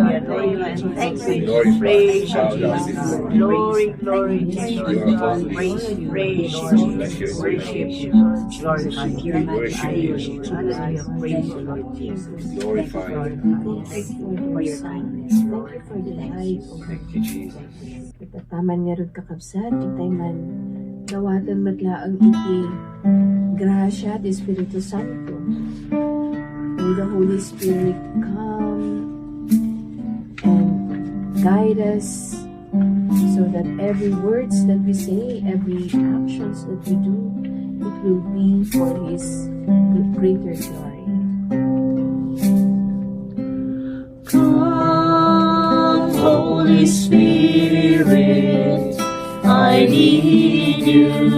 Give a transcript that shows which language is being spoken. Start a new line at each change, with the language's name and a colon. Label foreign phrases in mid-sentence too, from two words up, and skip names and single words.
English: Thank you and thank you. Praise you, Jesus. Glory, glory to you, God. Praise you, praise you, Jesus. Worship you, glorify you, magnify you. Hallelujah. Praise you, Lord Jesus. Glorify you. Thank you for your kindness, Lord. Thank you for the life. Thank you, Jesus.
Iloko: Kitataman nga ron kakabsat, kitay man dawatan matlaang iti grasya di Espiritu Santo.
English: May the Holy Spirit come and guide us so that every words that we say, every actions that we do, it will be for His greater glory. Come, Holy Spirit, I need you.